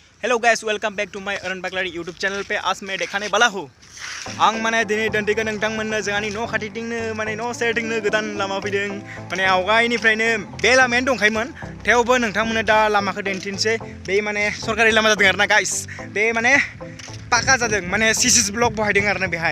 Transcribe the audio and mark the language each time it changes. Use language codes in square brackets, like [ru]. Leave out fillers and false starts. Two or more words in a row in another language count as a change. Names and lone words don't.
[en] Hello guys, welcome back to my Arun Baglari YouTube channel पे। [hi] आज मैं देखाने वाला हूँ [brx] आं माने दिनै दोनदैगोन नोंथांमोननो जोंहानि न' खाथिथिंनो माने न' सेरथिंनो गोदान लामा फैदों। माने आवगायनिफ्रायनो बे लामायानो दंखायोमोन, थेवबो नोंथांमोननो दा लामाखौ दिन्थिनोसै। बे माने सरकारि लामा जादों आरोना गाइस। बे माने पाका जादों, माने सिसिस ब्लक बहायदों आरोना बेहाय।